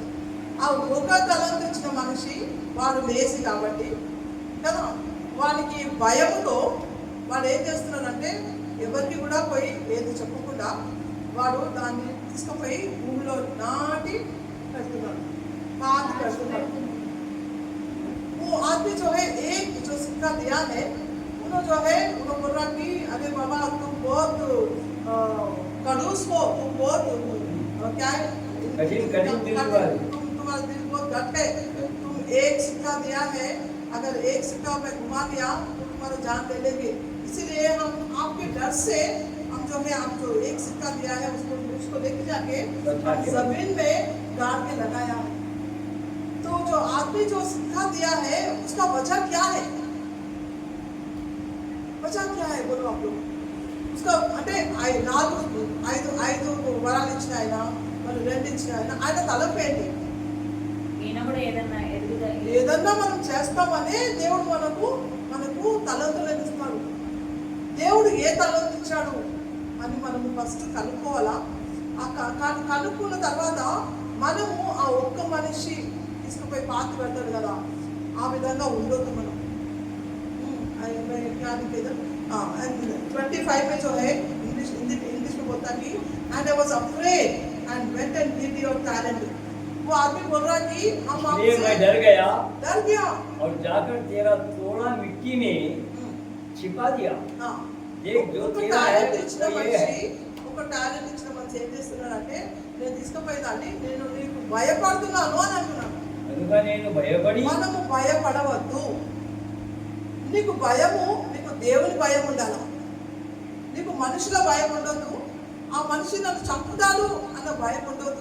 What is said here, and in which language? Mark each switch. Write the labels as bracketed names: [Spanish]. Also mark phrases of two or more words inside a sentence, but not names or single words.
[Telugu] ఆ ఒక తలంతు ఇచ్చిన మనిషి వాడు లేసి కాబట్టి కదా, వానికి భయముతో వాడు ఏం చేస్తున్నాడంటే ఎవరికి కూడా పోయి ఏది చెప్పకుండా వాడు దాన్ని తీసుకుపోయి భూమిలో నాటి పెడుతున్నాడు. పాతి పెడుతున్నాడు. [Hindi] वो आदमी जो है एक जो सिक्का दिया है उन्होंने जो है उन्होंने बोला कि अरे बाबा तुम बहुत खड़ूस हो, तुम बहुत क्या है कठिन दिल वाले, तुम्हारा दिल बहुत घट है, तुम एक सिक्का दिया है, अगर एक सिक्का में घुमा दिया तो तुम्हारा जान ले लेंगे, इसीलिए हम आपके डर से हम जो है आप जो एक सिक्का दिया है उसको लेके जाके जमीन में गाड़ के लगाया है। तो जो आदमी जो सिक्का दिया है उसका वजह क्या है? वजह क्या है बोलो आप लोग? [Telugu] उसका అంటే ఐదు వరాలు ఇచ్చిన ఆయన మరి 2 ఇచ్చిన ఆయన తలపు ఏంటి? ఈయన కూడా ఏదన్నా మనం చేస్తామని దేవుడు మనకు తలంతులను ఇస్తాడు. దేవుడు ఏ తలంతు ఇచ్చాడు అని మనము ఫస్ట్ కనుక్కోవాలా. కనుక్కున్న తర్వాత మనము ఆ ఒక్క మనిషి తీసుకుపోయి పాతి పెడతాడు కదా, ఆ విధంగా ఉండొద్దు మనం. [Hindi] 25 में जो है इंग्लिश में बोलता कि [English] and I was afraid and went and hid your talent. [Hindi] वो आदमी बोल रहा कि हम आपसे मैं डर गया और जाकर तेरा थोड़ा मिट्टी में छिपा दिया. हाँ, देख जो [Telugu] ఒక [Hindi] तेरा है [Telugu] టాలెంట్ ఇచ్చిన [Hindi] वो ये है. [Telugu] మనిషి ఏం చేస్తున్నాడంటే నేను తీసుకుపోయేదాన్ని నేను నీకు భయపడుతున్నాను అని అంటున్నాను. కనుక నేను భయపడి మనము భయపడవద్దు. నీకు భయము, నీకు దేవుని భయం ఉండాలి. నీకు మనుషుల భయం ఉండొద్దు, ఆ మనిషి నన్ను చంపుతాడు అన్న భయం ఉండొద్దు.